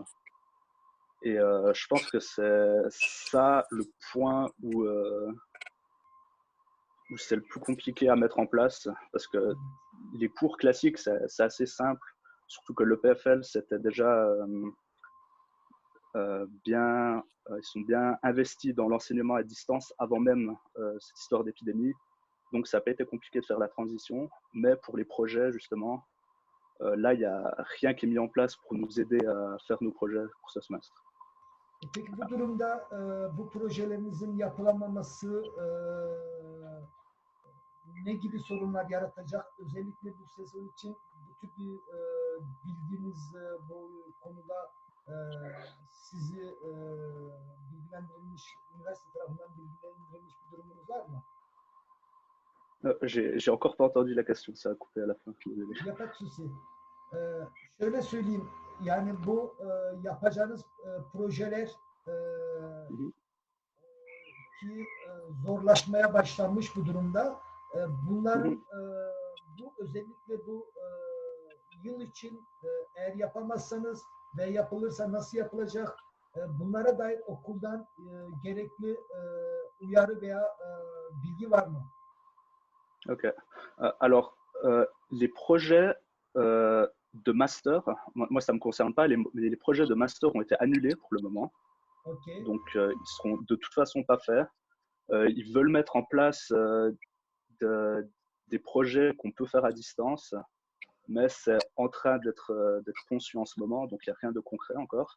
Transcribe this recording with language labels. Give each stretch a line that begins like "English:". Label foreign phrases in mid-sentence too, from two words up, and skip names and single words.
French: Et je pense que c'est ça le point où c'est le plus compliqué à mettre en place, parce que les cours classiques, c'est assez simple, surtout que l'EPFL, c'était déjà ils sont bien investis dans l'enseignement à distance avant même cette histoire d'épidémie. Donc, ça n'a pas été compliqué de faire la transition. Mais pour les projets, justement, là, il n'y a rien qui est mis en place pour nous aider à faire nos projets pour ce semestre.
Turkish: Peki bu durumda bu projelerinizin yapılamaması ne gibi sorunlar yaratacak? Özellikle bu sezon için bu tür bir bildiğiniz bu konuda sizi bilgilendirilmiş, üniversite tarafından bilgilendirilmiş bir durumunuz var mı?
French: J'ai encore pas entendu la question, ça a coupé à la fin. Désolé. Il n'y a pas de souci.
Turkish: Şöyle söyleyeyim, yani bu yapacağınız projeler ki zorlaşmaya başlanmış bu durumda. Bunların bu özellikle bu yıl için eğer yapamazsanız ve yapılırsa nasıl yapılacak? Bunlara dair okuldan gerekli uyarı veya bilgi var mı?
French: Ok. Alors, les projets de master, moi ça ne me concerne pas, les projets de master ont été annulés pour le moment. Okay. Donc, ils seront de toute façon pas faits. Ils veulent mettre en place des projets qu'on peut faire à distance, mais c'est en train d'être conçu en ce moment, donc il n'y a rien de concret encore.